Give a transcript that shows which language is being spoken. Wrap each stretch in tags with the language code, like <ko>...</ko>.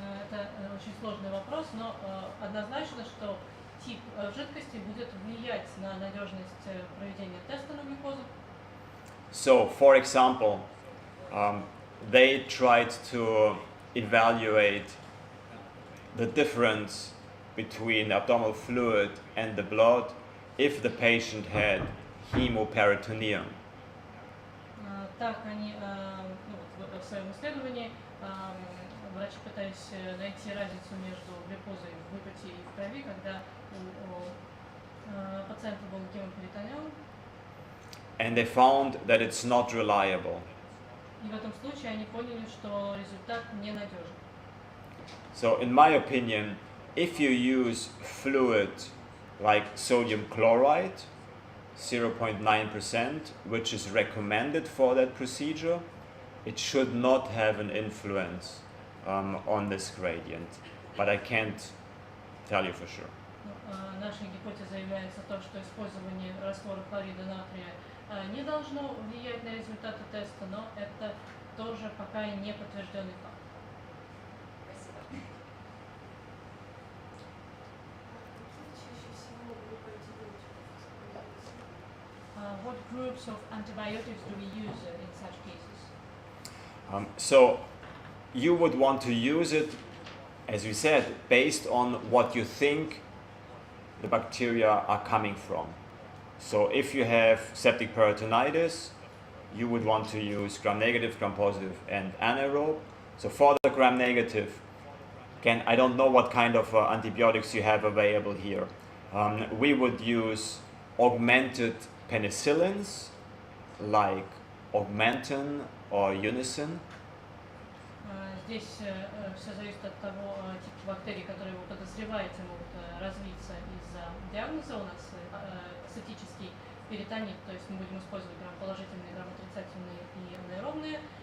<ru>Это очень сложный вопрос, но однозначно, что тип жидкости будет влиять на надежность проведения теста на глюкозу.</ru> <en>So, for example, they tried to evaluate the difference between abdominal fluid and the blood if the patient had hemoperitoneum.</en> <ru>Так они в своем исследовании врачи пытались найти разницу между глюкозой в выпоте и в крови, когда у Пациенту был гемоперитониал,</ru> <en>and they found that it's not reliable.</en> <ru>и в этом случае они поняли, что результат ненадежен.</ru> <en>So in my opinion, if you use fluid like sodium chloride, 0.9%, which is recommended for that procedure, it should not have an influence on this gradient, but I can't tell you for sure.</en> <ru>Наша гипотеза является то, что использование раствора хлорида натрия не должно влиять на результаты теста, но это тоже пока не подтвержденный факт. Спасибо. Чаще всего группы антибиотиков используются?</ru> <en>What groups of antibiotics do we use in such cases? So you would want to use it, as we said, based on what you think the bacteria are coming from. So if you have septic peritonitis, you would want to use gram-negative, gram-positive, and anaerobe. So for the gram-negative, again, I don't know what kind of antibiotics you have available here. We would use augmented penicillins, like Augmentin or Unicin.</en> <ru>Здесь все зависит от того типа бактерий, которые вы подозреваете могут развиться из-за диагноза. У нас цитический перитонит, то есть мы будем использовать грамм-положительные, грамм-отрицательные и анаэробные.</ru>